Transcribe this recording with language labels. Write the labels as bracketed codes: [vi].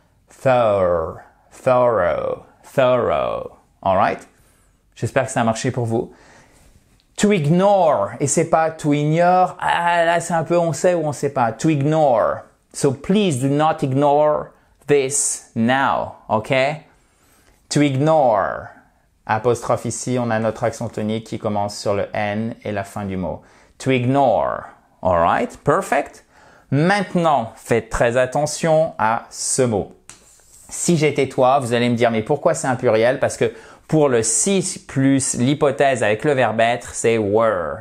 [en] Thorough, thorough, thorough. Alright? [fr] J'espère que ça a marché pour vous. [en] To ignore. [fr] Et c'est pas [en] to ignore. [fr] Ah, là, c'est un peu on sait ou on sait pas. [en] To ignore. So please do not ignore this now. OK? To ignore. [fr] Apostrophe ici, on a notre accent tonique qui commence sur le N et la fin du mot. [en] To ignore. Alright? Perfect? [fr] Maintenant, faites très attention à ce mot. Si j'étais toi, vous allez me dire, mais pourquoi c'est un pluriel? Parce que pour le si plus l'hypothèse avec le verbe être, c'est were.